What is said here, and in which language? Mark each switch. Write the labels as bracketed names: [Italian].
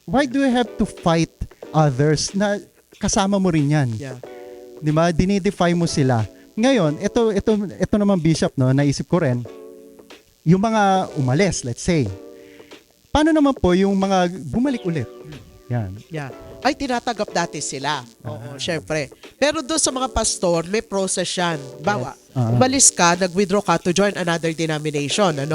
[English] Why do you have to fight others [Filipino] na kasama mo rin yan? [English] Yeah. [Filipino] Di ba? Dinidefy mo sila. Ngayon, ito naman, Bishop, no, naisip ko rin, yung mga umalis, [English] let's say, [Filipino] paano naman po yung mga bumalik ulit? Yan. Yeah. Ay, tinatanggap dati sila. Oo, syempre. Pero doon sa mga pastor, may process yan. Bawa, umalis ka, nag-withdraw ka [English] to join another denomination.